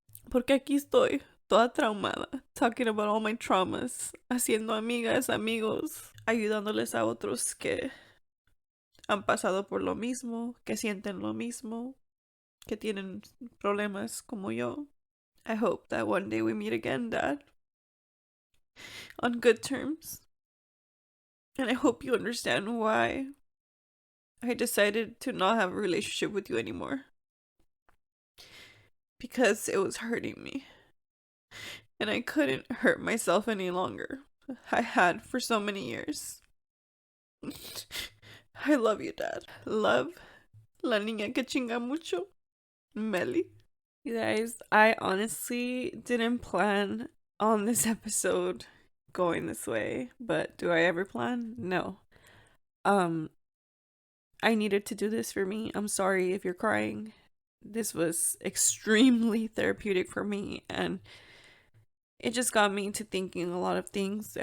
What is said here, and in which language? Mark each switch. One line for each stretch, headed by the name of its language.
Spanish: Porque aquí estoy, toda traumada,
English: talking about all my traumas,
Spanish: haciendo amigas, amigos, ayudándoles a otros que han pasado por lo mismo, que sienten lo mismo, que tienen problemas como yo.
English: I hope that one day we meet again, Dad. On good terms. And I hope you understand why I decided to not have a relationship with you anymore. Because it was hurting me. And I couldn't hurt myself any longer. I had for so many years. I love you, Dad.
Spanish: Love, la niña que chinga mucho, Meli.
English: You guys, I honestly didn't plan on this episode going this way, but do I ever plan? No. I needed to do this for me. I'm sorry if you're crying. This was extremely therapeutic for me, and it just got me to thinking a lot of things.